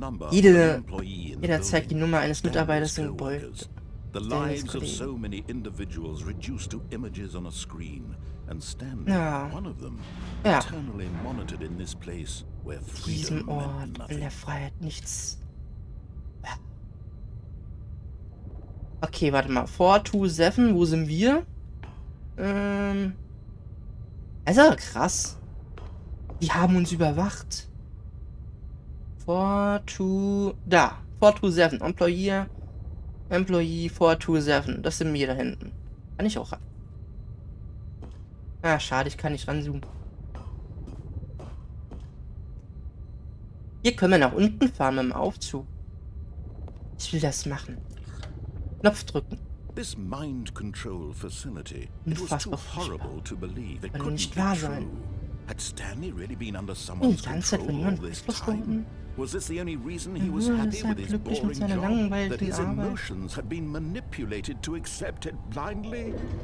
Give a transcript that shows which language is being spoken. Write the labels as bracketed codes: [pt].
[de] Jeder zeigt die Nummer eines Mitarbeiters im Gebäude. [en] The lives of so many individuals reduced to images on a screen, and Stanley, one of them, eternally monitored in this place where freedom meant nothing. [de] In der Freiheit nichts. Okay, warte mal. 427, wo sind wir? Also krass. Die haben uns überwacht. 427. Employee 427. Das sind wir da hinten. Kann ich auch ran. Ah, schade, ich kann nicht ranzoomen. Hier können wir nach unten fahren mit dem Aufzug. Ich will das machen. Knopf drücken. [en] This mind control facility. It was too horrible to believe. It couldn't be true. Had Stanley really been under someone's control all this time? Was this the only reason he was happy with his boring job? That his emotions had been manipulated to accept it blindly?